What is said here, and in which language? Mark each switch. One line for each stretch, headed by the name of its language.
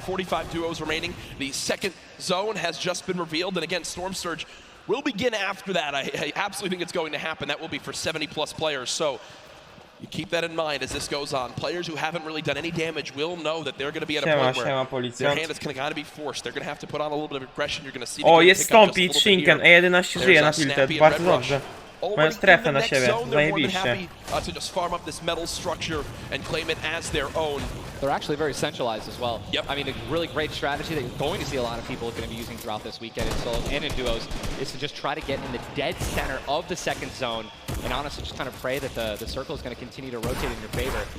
English: 45 duos remaining. The second zone has just been revealed, and again, Storm Surge will begin after that. I absolutely think it's going to happen. That will be for 70+ players. So you keep that in mind as this goes on. Players who haven't really done any damage will know that they're going to be at a point where their hand is going to be forced. They're going to have to put on a little bit of aggression. You're going to see the
Polish: jest stąpi Shinken, E11 żyje na tilted, bardzo dobrze. Mają strefę na siebie, zajebiście.
English: To just farm up this metal structure and claim it as their own. They're actually very centralized as well. Yep. I mean, a really great strategy that you're going to see a lot of people going to be using throughout this weekend in solos and in duos is to just try to get in the dead center of the second zone and honestly just kind of pray that the circle is going to continue to rotate in your favor.